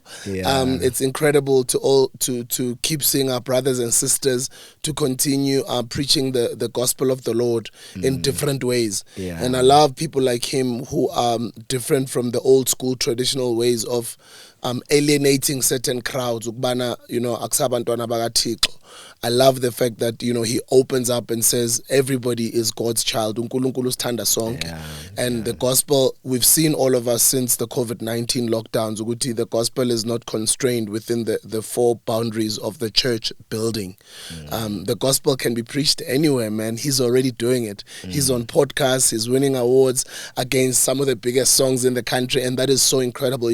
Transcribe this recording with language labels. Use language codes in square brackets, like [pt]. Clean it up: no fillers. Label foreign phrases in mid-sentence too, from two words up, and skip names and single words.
[en] It's incredible to keep seeing our brothers and sisters to continue preaching the gospel of the Lord in different ways. And I love people like him who are different from the old school traditional ways of alienating certain crowds. [xh] Ukubana, akusabantwana bakaThixo. [en] I love the fact that he opens up and says everybody is God's child. [zu] uNkulunkulu sithanda sonke. [en] And the gospel, we've seen all of us since the COVID-19 lockdowns, ukuthi the gospel is not constrained within the 4 boundaries of the church building. The gospel can be preached anywhere, man. He's already doing it. He's on podcasts, he's winning awards against some of the biggest songs in the country, and that is so incredible.